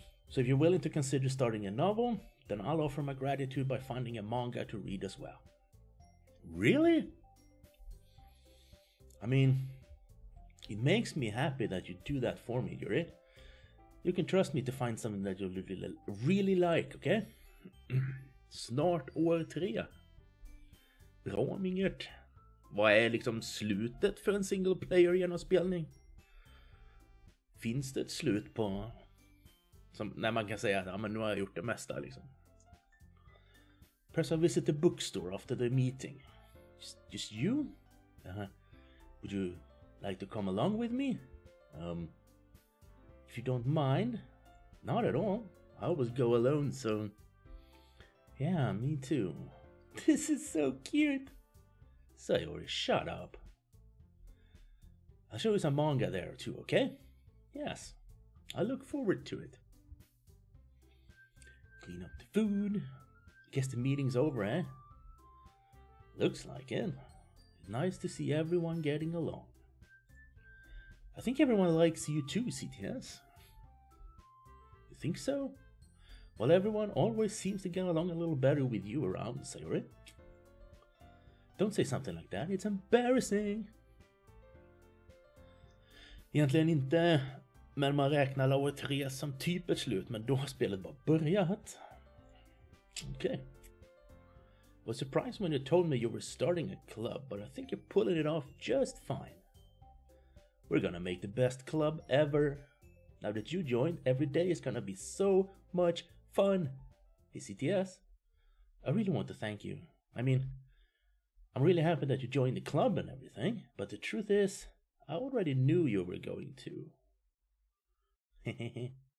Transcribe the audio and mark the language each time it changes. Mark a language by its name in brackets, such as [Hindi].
[English] So if you're willing to consider starting a novel, then I'll offer my gratitude by finding a manga to read as well. Really? I mean, it makes me happy that you do that for me, Yuri. You can trust me to find something that you really like, okay? [Swedish] Snart år 3. Bra, Mingert. Vad är liksom slutet för en single player genomspelning? Finns det ett slut på... Som, när man kan säga att ja, men nu har jag gjort det mesta liksom. [English] Perhaps I'll visit the bookstore after the meeting. Just you? Would you like to come along with me? If you don't mind. Not at all. I always go alone, so... Yeah, me too. This is so cute. Sayori, shut up. I'll show you some manga there too, okay? Yes, I look forward to it. Clean up the food. Guess the meeting's over, eh? Looks like it. Nice to see everyone getting along. I think everyone likes you too, CTS. You think so? Well, everyone always seems to get along a little better with you around, Sayori. Don't say something like that, it's embarrassing. [Swedish] Egentligen inte, men man räknar år 3 som typ ett slut, men då har spelet bara börjat. [English] Okay. Was surprised when you told me you were starting a club, but I think you're pulling it off just fine. We're gonna make the best club ever. Now that you joined, every day is gonna be so much fun. Hey CTS, I really want to thank you. I mean, I'm really happy that you joined the club and everything, but the truth is, I already knew you were going to.